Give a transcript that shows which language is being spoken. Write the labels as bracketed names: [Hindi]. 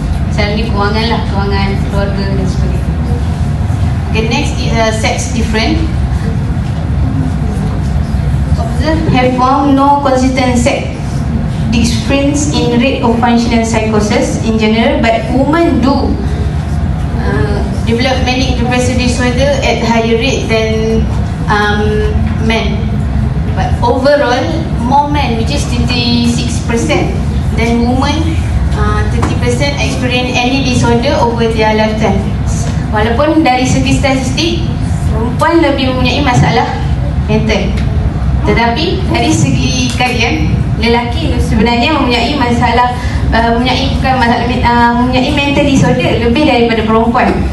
[Malay] Misalnya kewangan keluarga dan sebagainya. [English] Okay, next is sex different. Have found no consistent sex difference in rate of functional psychosis in general, but women do develop manic depressive disorder at higher rate than men. But overall, more men, which is 26%, than women. 30% experience any disorder over their lifetime. [Malay] Walaupun dari segi statistik, perempuan lebih mempunyai masalah mental, tetapi dari segi kajian, lelaki sebenarnya mempunyai masalah mempunyai mental disorder lebih daripada perempuan.